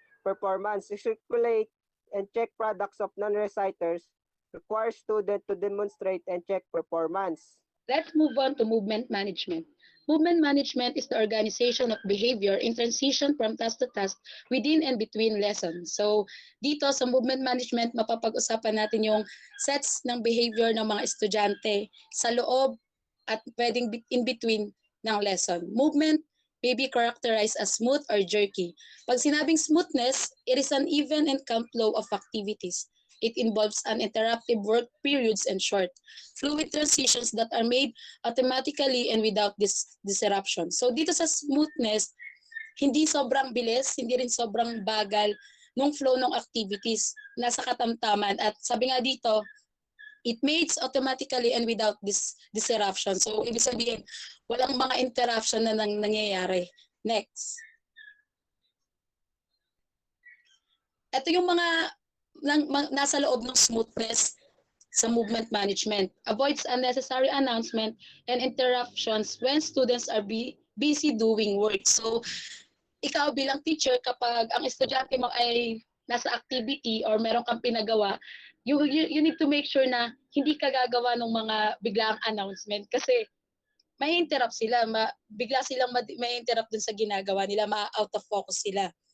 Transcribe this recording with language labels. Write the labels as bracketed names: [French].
[English] Performance, circulate and check products of non-reciters, require student to demonstrate and check performance. Let's move on to movement management. Movement management is the organization of behavior in transition from task to task within and between lessons. [Filipino] So, dito sa movement management, mapapag-usapan natin yung sets ng behavior ng mga estudyante sa loob at pwedeng in between ng lesson. [English] Movement may be characterized as smooth or jerky. [Filipino] Pag sinabing [English] smoothness, it is an even and calm flow of activities. It involves uninterrupted work periods and short, fluid transitions that are made automatically and without disruption. [Filipino] So dito sa smoothness, hindi sobrang bilis, hindi rin sobrang bagal nung flow ng activities. Nasa katamtaman. At sabi nga dito, [English] it makes automatically and without disruption. [Filipino] So ibig sabihin, walang mga interruption na nangyayari. Next. Ito yung mga nasa loob ng smoothness sa movement management. [English] Avoids unnecessary announcement and interruptions when students are busy doing work. [Filipino] So, ikaw bilang teacher, kapag ang estudyante mo ay nasa activity or meron kang pinagawa, [English] you need to make sure [Filipino] na hindi ka gagawa ng mga biglaang announcement kasi may interrupt sila, bigla silang may interrupt dun sa ginagawa nila, ma-out of focus sila.